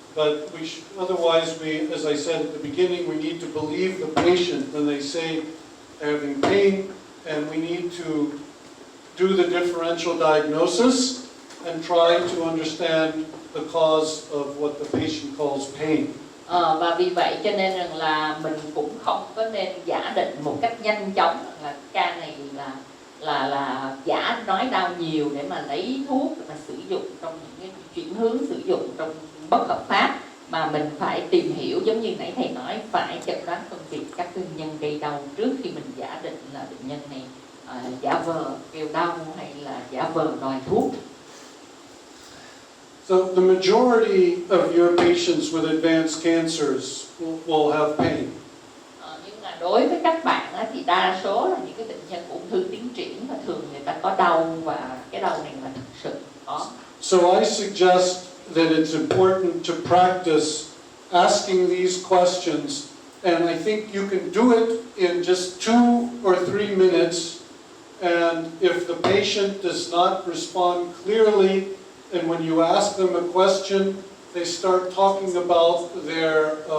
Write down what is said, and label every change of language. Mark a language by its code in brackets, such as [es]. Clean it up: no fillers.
[en] But we should, otherwise, as I said at the beginning, we need to believe the patient when they say they're having pain, and we need to do the differential diagnosis and try to understand the cause of what the patient calls pain. [vi] Và vì vậy cho nên rằng là mình cũng không có nên giả định một cách nhanh chóng là ca này là giả nói đau nhiều để mà lấy thuốc mà sử dụng trong những cái chuyển hướng sử dụng trong bất hợp pháp, mà mình phải tìm hiểu, giống như nãy thầy nói, phải chẩn đoán phân biệt các nguyên nhân gây đau trước khi mình giả định là bệnh nhân này giả vờ kêu đau hay là giả vờ đòi thuốc. [en] So the majority of your patients with advanced cancers will have pain. [vi] Nhưng mà đối với các bạn thì đa số là những cái bệnh nhân ung thư tiến triển và thường người ta có đau, và cái đau này là thực sự có. [en] So I suggest that it's important to practice asking these questions, and I think you can do it in just 2 or 3 minutes, and if the patient does not respond clearly, and when you ask them a question, they start talking about their